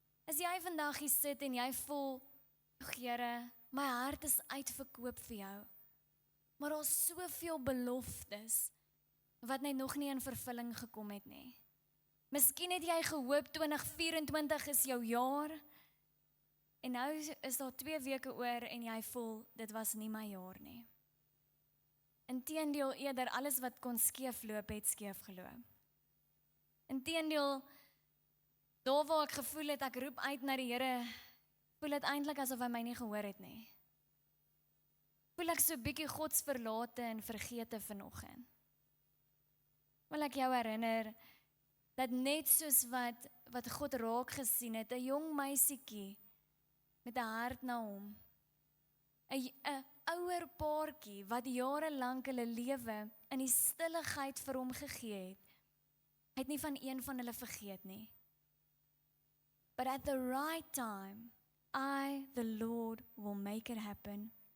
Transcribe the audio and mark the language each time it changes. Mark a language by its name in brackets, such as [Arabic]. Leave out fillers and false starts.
[Afrikaans] As jy vandag hier sit en jy voel, Here, my hart is uitverkoop vir jou, maar daar is soveel beloftes, wat net nog nie in vervulling gekom het nie. Miskien het jy gehoop 2024 is jou jaar, en nou is daar 2 weke oor en jy voel, dit was nie my jaar nie. Inteendeel eerder, alles wat kon skeef loop, het skeef geloop. Inteendeel, daar waar ek gevoel het, ek roep uit na die Here, voel dit eintlik asof hy my nie gehoor het nie. Voel ek so bietjie godsverlate en vergete vanoggend. Wil ek jou herinner, dat net soos wat God raak gesien het, 'n jong meisietjie, met 'n hart na hom, 'n ouer paartjie, wat jare lank hulle lewe in die stilligheid vir hom gegee het nie van een van hulle vergeet nie. [English] But at the right time, I, the Lord, will make it happen.